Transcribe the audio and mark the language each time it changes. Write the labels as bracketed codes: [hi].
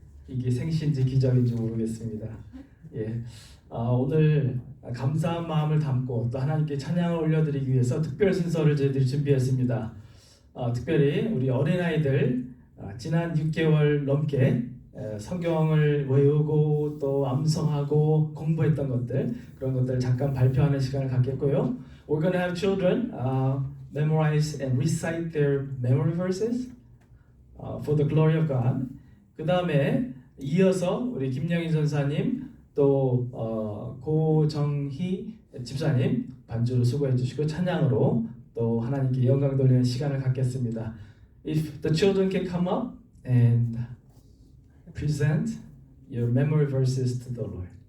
[ko] 이게 생시인지 기적인지 모르겠습니다. 예, 오늘 감사한 마음을 담고 또 하나님께 찬양을 올려드리기 위해서 특별 순서를 저희들이 준비했습니다. 특별히 우리 어린아이들 지난 6개월 넘게 성경을 외우고 또 암송하고 공부했던 것들 그런 것들을 잠깐 발표하는 시간을 갖겠고요. [en] We're gonna have children memorize and recite their memory verses for the glory of God. [ko] 그 다음에 이어서 우리 김영희 전사님 또 고정희 집사님 반주로 수고해 주시고 찬양으로 또 하나님께 영광 돌리는 시간을 갖겠습니다. [en] If the children can come up and present your memory verses to the Lord.